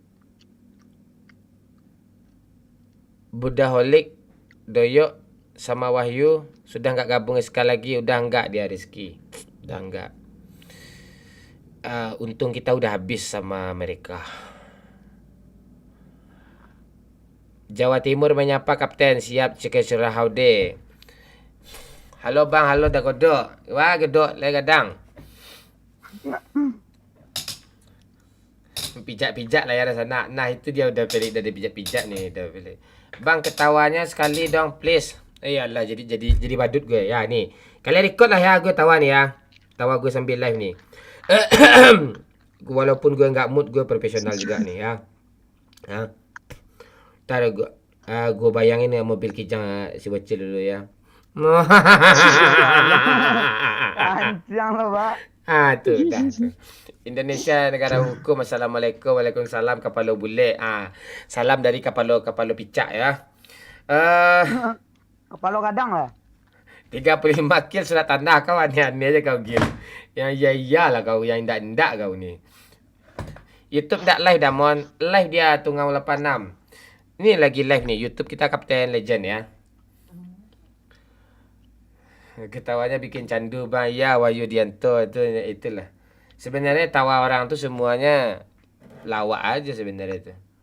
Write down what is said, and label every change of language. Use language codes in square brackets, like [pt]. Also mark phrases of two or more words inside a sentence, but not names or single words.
[id] Budaholik Doyo sama Wahyu sudah nggak gabung sekali lagi, udah nggak dia Rizky, udah nggak. Untung kita udah habis sama mereka. Jawa Timur menyapa Kapten, siap cek surah haude. [min] Halo Bang, halo dah godok. Wah godok le gadang. [id] Pijak-pijak lah ya sana. Nah itu dia udah pelik, dari pijak-pijak nih udah pelik. Bang ketawanya sekali dong please. Iyalah jadi badut gue ya nih. Kalian record lah ya, gue tawa nih ya. Tawa gue sambil live nih. Walaupun gue nggak mood, gue profesional juga nih ya. Ntar gue bayangin ya mobil kijang si bocil dulu ya. Panjang lo Pak. Tuh dah. Indonesia negara hukum. [ar] Assalamualaikum, waalaikumsalam [min] kapalo bule. Salam dari kapalo picak ya. [id] Kepala kadang lah. 35 kill surat tanah kau, aneh-aneh aja kau Gil. [min] Yang iyalah kau, yang indak-indak kau ni. [id] YouTube tak live dah mon. Live dia Tungau 86. Ini lagi live nih YouTube kita Kapten Legend ya. Ketawanya bikin candu Bang. Ya Wahyu Dianto itulah. Sebenarnya tawa orang tuh semuanya lawak aja sebenarnya itu.